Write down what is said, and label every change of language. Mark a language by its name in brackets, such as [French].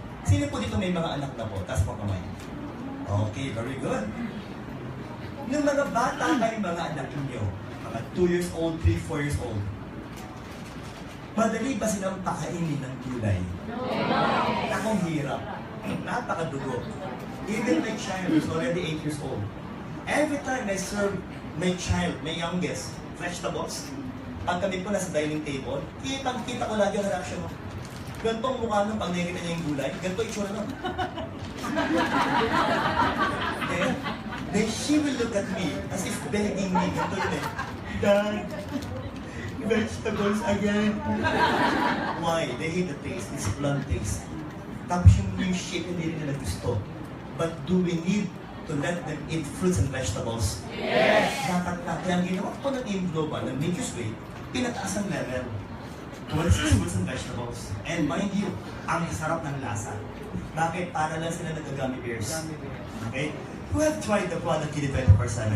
[Filipino] Sino po dito may mga anak na po? Taas po kamay. [English] Okay, very good. [Filipino] Nung mga bata kayo mga anak ninyo, mga 2 years old, 3, 4 years old, madali ba silang pakainin ng gulay? No. Akong hirap. Napakadugo. [English] Even my child is already 8 years old. Every time I serve my child, my youngest, vegetables, [Filipino] pag kami po nasa dining table, kitang-kita ko lagi ang reaction mo. Gantong mukha nung pag nakikita niya yung gulay, ganito itsura nun. [English] Okay? Then she will look at me as if begging me. [Filipino] Ganito yun eh. [English] Dad, vegetables again. Why? They hate the taste. It's blunt taste. [Filipino] Tapos yung shape hindi rin nila gusto. [English] But do we need to let them eat fruits and vegetables? [Filipino] Yes! Dapat na. Kaya ang ginawa ko ng AIM Global, ng Nature's Way, pinataas ang level. [English] 26 fruits and vegetables. And mind you, [Filipino] ang sarap ng lasa. Bakit? Para lang sila nag-gummy bears. Okay? [English] Who have tried the product C24/7?